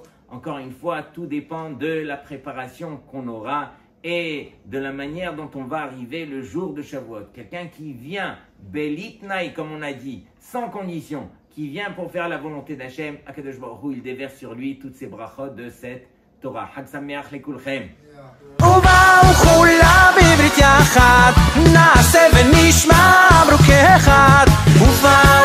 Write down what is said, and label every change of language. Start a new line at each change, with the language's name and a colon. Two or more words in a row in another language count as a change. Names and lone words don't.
French: Encore une fois, tout dépend de la préparation qu'on aura et de la manière dont on va arriver le jour de Shavuot. Quelqu'un qui vient, belitnaï, comme on a dit, sans condition, qui vient pour faire la volonté d'Hachem,
Hebrew: הקדוש ברוך הוא,
French: il déverse sur lui toutes ces brachot de cette Torah.
Hebrew: חג שמח לכולכם. ובאו כולם בעברית יחד, נעשה ונשמע ברוך אחד.